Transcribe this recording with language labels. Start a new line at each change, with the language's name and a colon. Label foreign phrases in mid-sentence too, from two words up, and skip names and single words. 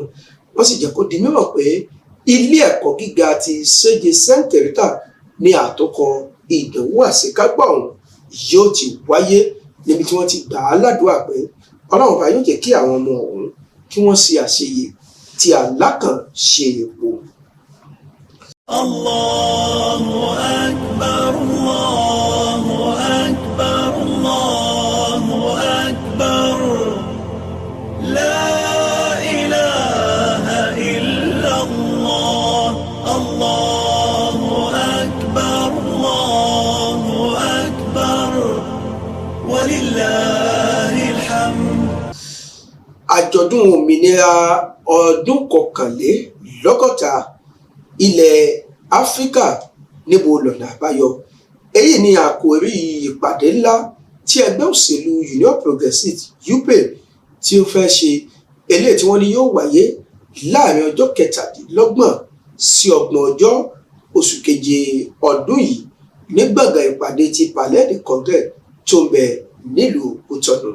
Yoruba: Wọ́n sì jẹ́ kó di mímọ̀ pé ilé ẹ̀kọ́ gíga ti Séje Saint Rita ní àtòkọ ìdánwò àṣekágbá ọ̀hún yóò ti wáyé, níbi tí wọ́n ti gbà á ládùúrà pé Ọlọ́run bá yóò jẹ́ kí àwọn ọmọ ọ̀hún kí wọ́n ṣe àṣeyè tí alákàn ṣe èpo.
Arabic: الله أكبر، الله أكبر، الله أكبر، لا إله إلا الله، الله أكبر، الله أكبر، ولله الحمد.
Yoruba: Àjọ̀dún òmìnira ọdún kọkànlélọ́gọ́ta ilẹ̀ Áfíríkà níbo lọ̀nà àbáyọ. Èyí ni àkòrí ìpàdé ńlá tí ẹgbẹ́ òṣèlú Union Progressive UPE tí ó fẹ́ ṣe, eléyìí tí wọ́n ní yóò wáyé láàrin ọjọ́ 27 sí 30 oṣù keje ọdún yìí ní gbọ̀ngàn ìpàdé ti Palais de Congrès tó ń bẹ nílùú Cotonou.